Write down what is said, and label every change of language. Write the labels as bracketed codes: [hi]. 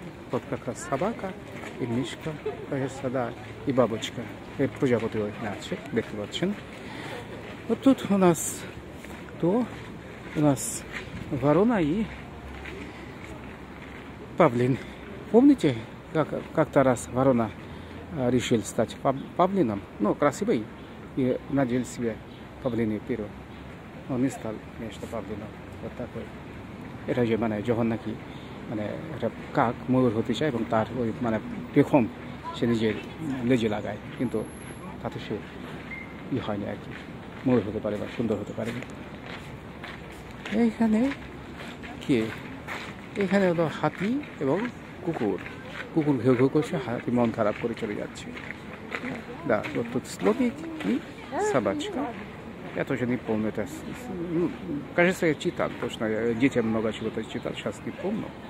[ru] Как собака и мишка, сада и бабочка. [bn] এই প্রজাপতি ওইখানে আছে, দেখতে পাচ্ছেন। [ru] Вот тут у нас кто? У нас ворона и павлин. Помните, как-то раз ворона решил стать павлином? Ну, красивый, и надел себе павлиное перо. Он не стал, конечно, павлином. Вот такой. [bn] এটা যে মানে যখন নাকি মানে একটা কাক ময়ূর হতে চায় এবং তার ওই মানে পেখম সে নিজের লেজে লাগায়, কিন্তু তাতে সে হয়নি আর কি, ময়ূর হতে পারে বা সুন্দর হতে পারেনি। এইখানে কে? এখানে হলো হাতি এবং কুকুর। কুকুর ঘেউ ঘেউ করছে, হাতি মন খারাপ করে চলে যাচ্ছে। [ru] Да, вот тут слоник и собачка. Я тоже не помню это. Кажется, я читал, потому что я детям много чего-то читал, сейчас не помню.